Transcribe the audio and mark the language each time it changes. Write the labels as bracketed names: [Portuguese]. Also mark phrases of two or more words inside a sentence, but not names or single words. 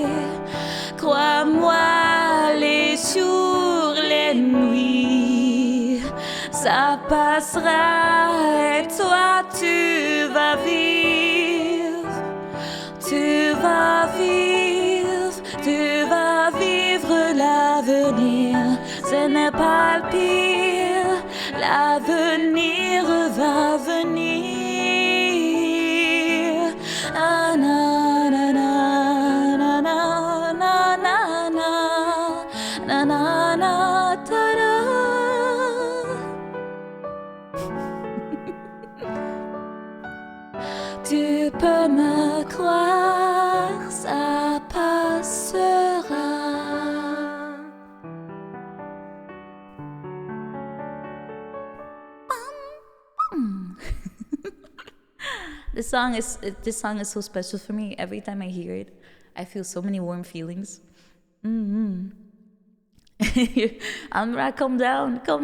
[French] Crois-moi, les jours, les nuits, ça passera et toi tu vas vivre. Tu vas vivre l'avenir. Ce n'est pas le pire, l'avenir va venir. Ah, na, na, na, na, na, na, na, na, na, na, na, ta, da. Tu peux me croire, ça passera. [English] This song is so special for me. Every time I hear it, I feel so many warm feelings. Amra, calm down.